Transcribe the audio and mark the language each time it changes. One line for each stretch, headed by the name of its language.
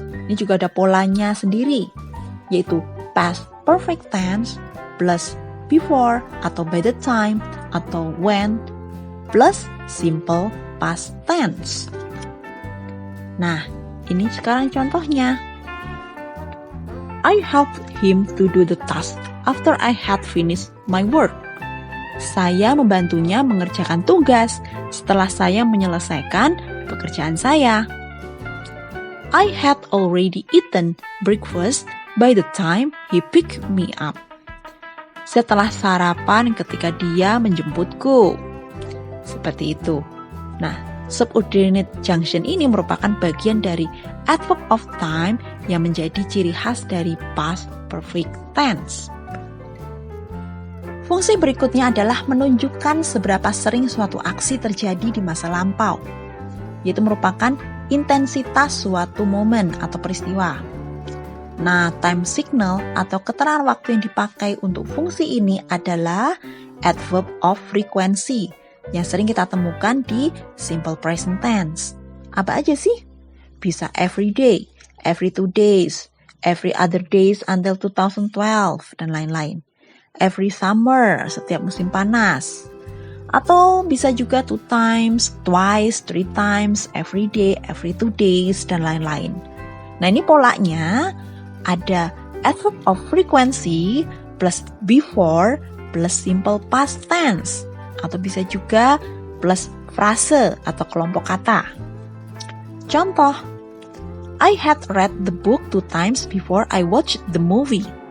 Indonesian: Ini juga ada polanya sendiri, yaitu past perfect tense plus before atau by the time atau when plus simple past tense. Nah, ini sekarang contohnya.
English: I helped him to do the task after I had finished my work.
Indonesian: Saya membantunya mengerjakan tugas setelah saya menyelesaikan pekerjaan saya.
English: I had already eaten breakfast by the time he picked me up.
Indonesian: Setelah sarapan ketika dia menjemputku. Seperti itu. Nah, subordinate junction ini merupakan bagian dari adverb of time yang menjadi ciri khas dari past perfect tense. Fungsi berikutnya adalah menunjukkan seberapa sering suatu aksi terjadi di masa lampau, yaitu merupakan intensitas suatu momen atau peristiwa. Nah, time signal atau keterangan waktu yang dipakai untuk fungsi ini adalah adverb of frequency yang sering kita temukan di simple present tense. Apa aja sih?
English: Bisa every day, every 2 days, every other days until 2012,
Indonesian: dan lain-lain.
English: Every summer,
Indonesian: setiap musim panas. Atau bisa juga
English: 2 times, twice, 3 times, every day, every 2 days,
Indonesian: dan lain-lain. Nah ini polanya ada adverb of frequency plus before plus simple past tense. Atau bisa juga plus frase atau kelompok kata.
English: Contoh, I had read the book 2 times before I watched the movie.